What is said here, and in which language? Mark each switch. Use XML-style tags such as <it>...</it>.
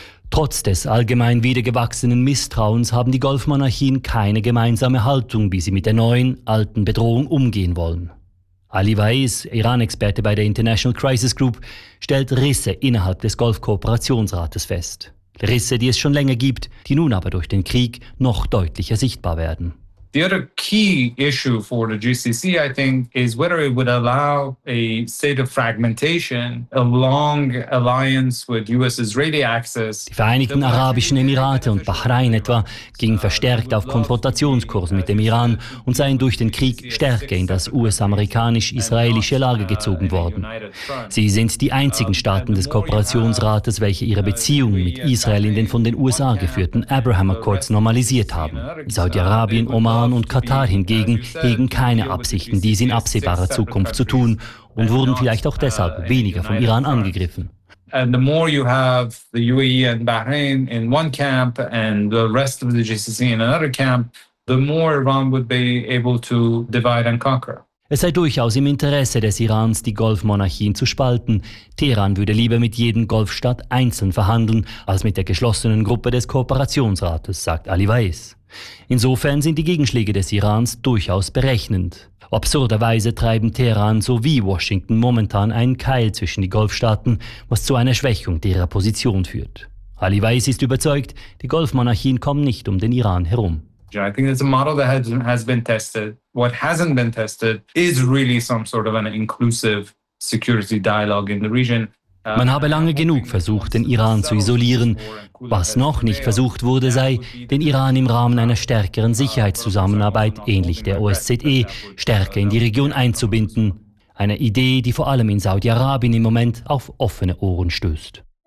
<de>Trotz des allgemein wieder gewachsenen Misstrauens haben die Golfmonarchien keine gemeinsame Haltung, wie sie mit der neuen, alten Bedrohung umgehen wollen. Ali Waiz, Iran-Experte bei der International Crisis Group, stellt Risse innerhalb des Golfkooperationsrates fest. Risse, die es schon länger gibt, die nun aber durch den Krieg noch deutlicher sichtbar werden.</de> <en>The other key issue for the GCC, I think, is whether it would allow a state of fragmentation, a long alliance with US-Israeli access.</en> <de>Die Vereinigten Arabischen Emirate und Bahrain etwa gingen verstärkt auf Konfrontationskurs mit dem Iran und seien durch den Krieg stärker in das US-amerikanisch-israelische Lager gezogen worden. Sie sind die einzigen Staaten des Kooperationsrates, welche ihre Beziehungen mit Israel in den von den USA geführten Abraham Accords normalisiert haben. Saudi-Arabien, Oman und Katar hingegen hegen keine Absichten, dies in absehbarer Zukunft zu tun und wurden vielleicht auch deshalb weniger vom Iran angegriffen.</de> <en>And the more you have the UAE and Bahrain in one camp and the rest of the GCC in another camp, the more Iran would be able to divide and conquer.</en> <de>Es sei durchaus im Interesse des Irans, die Golfmonarchien zu spalten. Teheran würde lieber mit jedem Golfstaat einzeln verhandeln, als mit der geschlossenen Gruppe des Kooperationsrates, sagt Ali Waiz. Insofern sind die Gegenschläge des Irans durchaus berechnend. Absurderweise treiben Teheran sowie Washington momentan einen Keil zwischen die Golfstaaten, was zu einer Schwächung ihrer Position führt. Ali Waiz ist überzeugt, die Golfmonarchien kommen nicht um den Iran herum.</de> <en>I think it's a model that has been tested. What hasn't been tested is really some sort of an inclusive security dialogue in the region.</en> <de>Man habe lange genug versucht, den Iran zu isolieren. Was noch nicht versucht wurde, sei, den Iran im Rahmen einer stärkeren Sicherheitszusammenarbeit, ähnlich der OSZE, stärker in die Region einzubinden. Eine Idee, die vor allem in Saudi-Arabien im Moment auf offene Ohren stößt.</de>